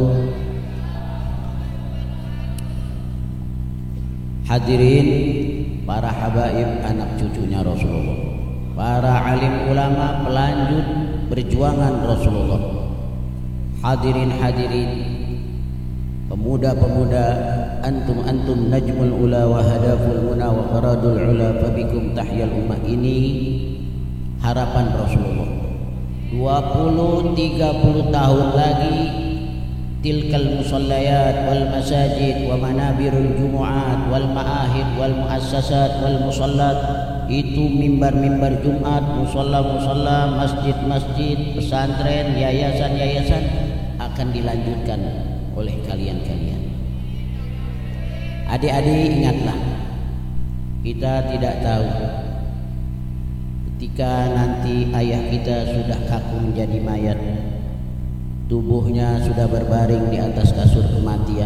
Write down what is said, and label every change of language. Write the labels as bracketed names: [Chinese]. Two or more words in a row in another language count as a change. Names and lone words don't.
[Indonesian] Hadirin para habaib, anak cucunya Rasulullah, para alim ulama pelanjut perjuangan Rasulullah, hadirin pemuda-pemuda, [Arabic] أنتم نجم الأولى وهدف المنى وفرد الأولى فبكم تحيا الأمة. [Indonesian] Ini harapan Rasulullah. [Arabic] 20-30 [Indonesian] tahun lagi [Arabic] تلك المصليات والمساجد ومنابر الجمعات والمعاهد والمؤسسات والمصليات, [Indonesian] itu mimbar-mimbar Jumat, musalla-musalla, masjid-masjid, pesantren, yayasan-yayasan akan dilanjutkan oleh kalian-kalian. Adik-adik, ingatlah, kita tidak tahu ketika nanti ayah kita sudah kaku menjadi mayat, tubuhnya sudah berbaring di atas kasur kematian.